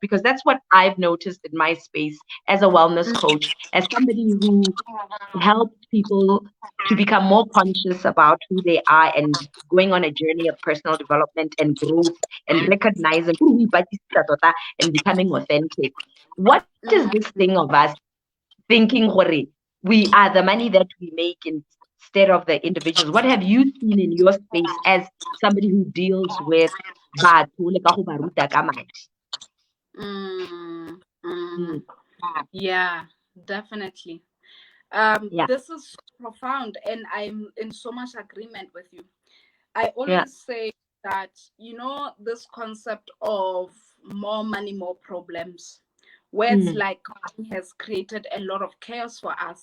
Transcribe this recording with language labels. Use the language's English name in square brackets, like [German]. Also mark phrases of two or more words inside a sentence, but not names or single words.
[English] Because that's what I've noticed in my space as a wellness coach, as somebody who helps people to become more conscious about who they are and going on a journey of personal development and growth and recognizing who we tota and becoming authentic. What is this thing of us thinking we are the money that we make instead of the individuals? What have you seen in your space as somebody who deals with [Tswana] batho le ka go ba ruta ka madi? [English] Yeah, definitely. Yeah. This is profound, and I'm in so much agreement with you. I always say that, this concept of more money, more problems, where it's like money has created a lot of chaos for us.